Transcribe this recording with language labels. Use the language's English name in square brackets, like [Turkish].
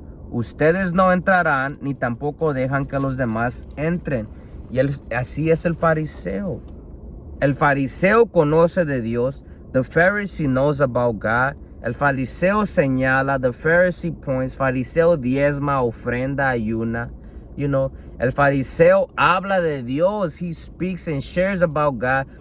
[Spanish] Ustedes no entrarán, ni tampoco dejan que los demás entren. Y así es el fariseo. El fariseo conoce de Dios. [English] The Pharisee knows about God. [Spanish] El fariseo señala, [English] the Pharisee points, [Spanish] fariseo diezma, ofrenda, ayuna. El fariseo habla de Dios. [English] He speaks and shares about God.